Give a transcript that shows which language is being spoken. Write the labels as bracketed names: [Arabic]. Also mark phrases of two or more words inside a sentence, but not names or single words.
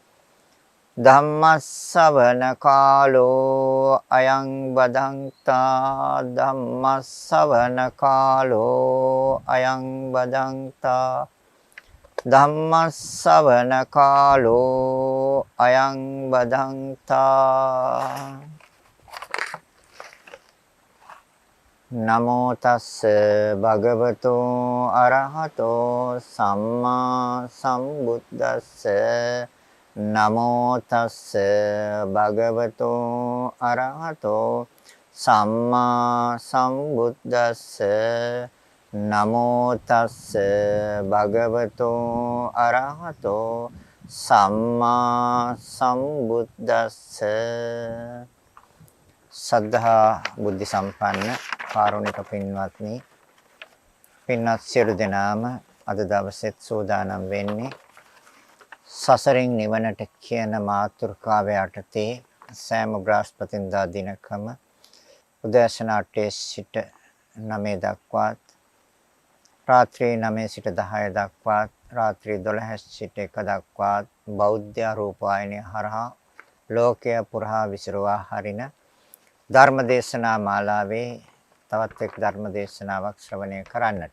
[Pali] ධම්මස්සවන කාලෝ අයං බදන්තා ධම්මස්සවන කාලෝ අයං බදන්තා ධම්මස්සවන කාලෝ අයං බදන්තා නමෝ තස්ස භගවතෝ අරහතෝ සම්මා සම්බුද්දස්ස නමෝ තස්ස භගවතෝ අරහතෝ සම්මා සම්බුද්දස්ස නමෝ තස්ස භගවතෝ අරහතෝ සම්මා සම්බුද්දස්ස [Sinhala] සද්ධා බුද්ධ සම්පන්න කාරුණික පින්වත්නි පින්වත් සියලු දෙනාම අද දවසේත් සූදානම් වෙන්නේ සසරින් නිවනට කියන මාතෘකාව යටතේ සෑම බ්‍රහස්පතින්දා දිනකම උදෑසන 8 සිට 9 දක්වාත් රාත්‍රී 9 සිට 10 දක්වාත් රාත්‍රී 12 සිට 1 දක්වාත් බෞද්ධ රූපවාහිනිය හරහා ලෝකය පුරා විසිරුවා හරින ධර්මදේශනා මාලාවේ තවත් එක් ධර්මදේශනාවක් ශ්‍රවණය කරන්නට.